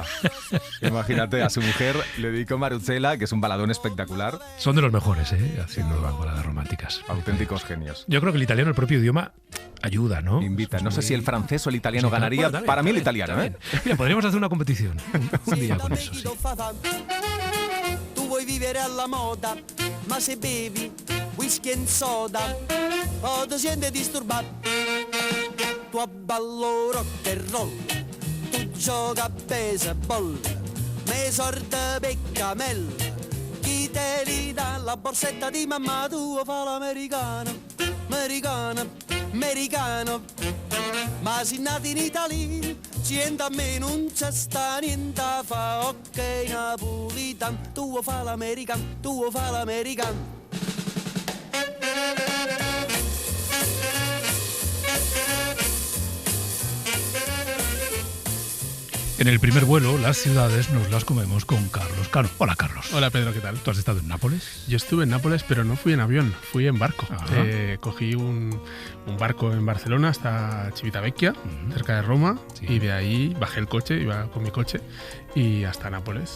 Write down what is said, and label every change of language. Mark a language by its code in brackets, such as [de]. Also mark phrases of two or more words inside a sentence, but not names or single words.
[es] Imagínate, a su mujer le dedicó Maruzela, que es un baladón espectacular. Son de los mejores, haciendo baladas románticas. Auténticos genios. Yo creo que el italiano, el propio idioma, ayuda, ¿no? Invita. No sé si el francés o el italiano ganaría. Bueno, para mí el italiano, ¿eh? Mira, podríamos hacer una competición un día con eso, sí. [nap] Tu vuoi vivere alla moda, ma se bevi [en] whisky and soda, [nap] o ti senti disturbato. Tu abballo [en] rock and roll, [nap] tu gioca a baseball, me sorda peccamella, chi te li dà la borsetta di mamma tua fa l'americano, americano, americano. Ma si nati in Italia, sienta a me non c'è sta niente fa, [en] ok napolitan, [nap] tu fa l'americano, tu fa l'americano. [es] En el primer vuelo, las ciudades nos las comemos con Carlos Cano. Hola, Carlos. Hola, Pedro, ¿qué tal? ¿Tú has estado en Nápoles? Yo estuve en Nápoles, pero no fui en avión, fui en barco. Cogí un barco en Barcelona hasta Civitavecchia, cerca de Roma, y de ahí bajé el coche, iba con mi coche, y hasta Nápoles.